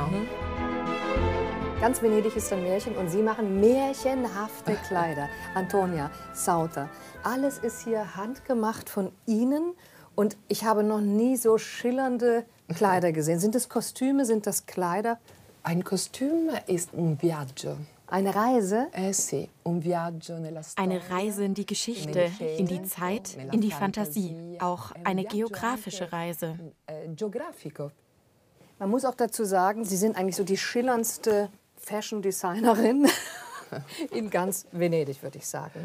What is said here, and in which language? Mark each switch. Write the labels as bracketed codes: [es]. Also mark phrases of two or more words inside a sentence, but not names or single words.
[de] Ganz Venedig ist ein Märchen und Sie machen märchenhafte Kleider. Antonia, Sauter, alles ist hier handgemacht von Ihnen und ich habe noch nie so schillernde Kleider gesehen. Sind das Kostüme, sind das Kleider? Ein Kostüm ist [it] un viaggio. [de] Eine Reise? [it] Sì, un viaggio nella storia. [de] Eine Reise in die Geschichte, in die Zeit, in die Fantasie. Auch eine geografische Reise. Man muss auch dazu sagen, Sie sind eigentlich so die schillerndste Fashion-Designerin in ganz Venedig, würde ich sagen.